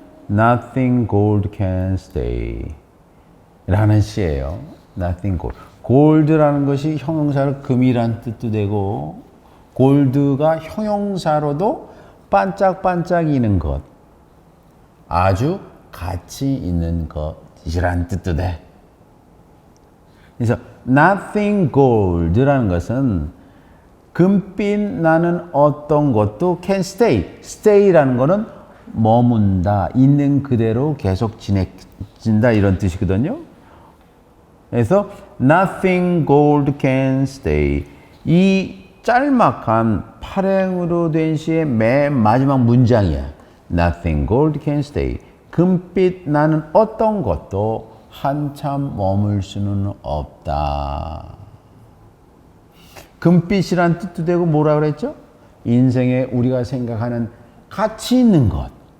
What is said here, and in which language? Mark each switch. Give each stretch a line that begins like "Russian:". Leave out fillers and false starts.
English: Nothing gold can stay
Korean: 라는 시예요.
English: Nothing gold.
Korean: gold라는 것이 형용사로 금이란 뜻도 되고 gold가 형용사로도 반짝반짝이는 것, 아주 가치 있는 것이란 뜻도 돼. 그래서
English: nothing gold
Korean: 라는 것은 금빛 나는 어떤 것도
English: can stay.
Korean: stay라는 것은 머문다, 있는 그대로 계속 지내진다 이런 뜻이거든요. 그래서
English: nothing gold can stay.
Korean: 이 짤막한 8행으로 된 시의 맨 마지막 문장이야.
English: Nothing gold can stay.
Korean: 금빛 나는 어떤 것도 한참 머물 수는 없다. 금빛이란 뜻도 되고 뭐라 그랬죠? 인생에 우리가 생각하는 가치 있는 것.